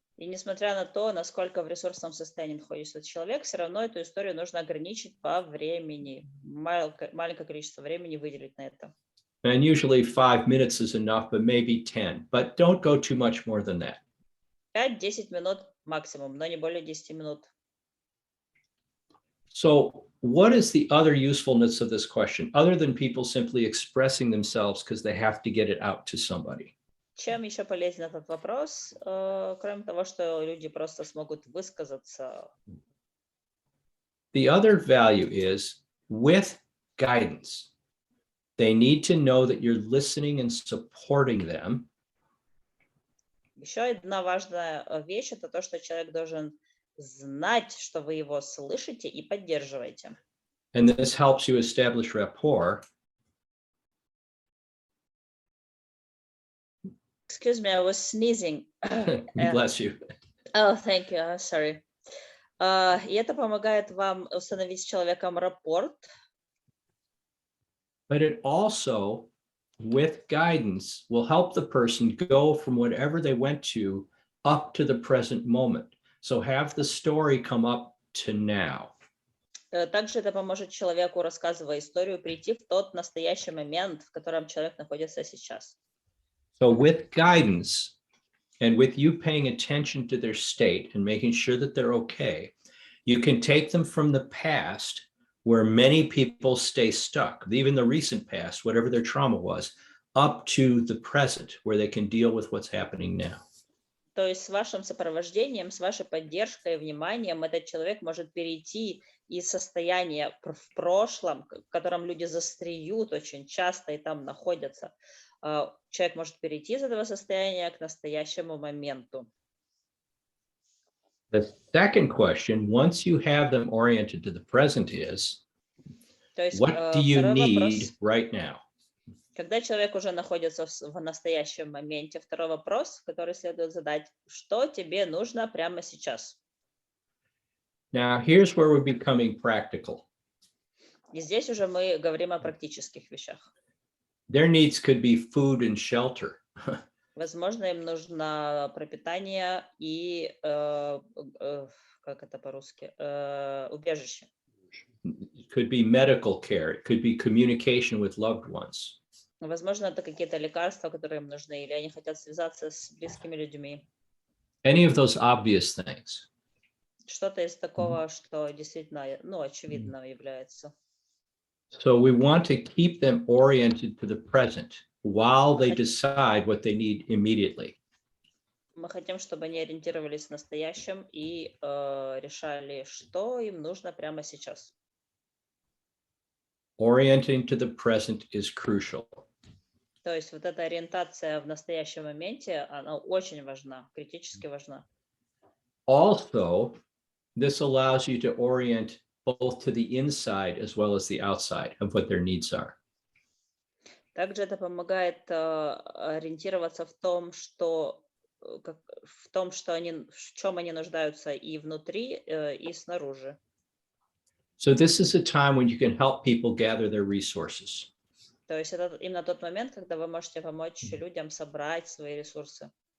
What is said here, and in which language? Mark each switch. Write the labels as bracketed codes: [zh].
[ru] И несмотря на то, насколько в ресурсном состоянии находится человек, все равно эту историю нужно ограничить по времени. Маленькое количество времени выделить на это. [en] And usually 5 minutes is enough, but maybe 10. But don't go too much more than that. [ru] 5-10 минут максимум, но не более 10 минут. [en] So what is the other usefulness of this question, other than people simply expressing themselves because they have to get it out to somebody? [ru] Чем еще полезен этот вопрос, кроме того, что люди просто смогут высказаться? [en] The other value is with guidance. They need to know that you're listening and supporting them. Еще одна важная вещь – это то, что человек должен знать, что вы его слышите и поддерживаете. And this helps you establish rapport. Excuse me, I was sneezing. Bless you. Oh, thank you. I'm sorry. [ru] И это помогает вам установить с человеком рапорт. [en] But it also, with guidance, will help the person go from whatever they went to up to the present moment. So have the story come up to now. [ru] Также это поможет человеку, рассказывая историю, прийти в тот настоящий момент, в котором человек находится сейчас. [en] So with guidance and with you paying attention to their state and making sure that they're okay, you can take them from the past where many people stay stuck, even the recent past, whatever their trauma was, up to the present where they can deal with what's happening now. [ru] То есть с вашим сопровождением, с вашей поддержкой и вниманием этот человек может перейти из состояния в прошлом, в котором люди застряют очень часто и там находятся. Человек может перейти из этого состояния к настоящему моменту. [en] The second question, once you have them oriented to the present, is, what do you need right now? [ru] Когда человек уже находится в настоящем моменте, второй вопрос, который следует задать, что тебе нужно прямо сейчас? [en] Now, here's where we're becoming practical. [ru] И здесь уже мы говорим о практических вещах. [en] Their needs could be food and shelter. [ru] Возможно, им нужно пропитание и, как это по-русски, убежище. [en] It could be medical care. It could be communication with loved ones. [ru] Возможно, это какие-то лекарства, которые им нужны, или они хотят связаться с близкими людьми. [en] Any of those obvious things. [ru] Что-то из такого, что действительно, очевидно является. [en] So we want to keep them oriented to the present while they decide what they need immediately. [ru] Мы хотим, чтобы они ориентировались в настоящем и решали, что им нужно прямо сейчас. [en] Orienting to the present is crucial. [ru] То есть вот эта ориентация в настоящем моменте, она очень важна, критически важна. [en] Also, this allows you to orient both to the inside as well as the outside of what their needs are. [ru] Также это помогает ориентироваться в том, что в том, в чем они нуждаются и внутри, и снаружи. [en] So this is a time when you can help people gather their resources. [ru] То есть это именно тот момент, когда вы можете помочь людям собрать свои ресурсы.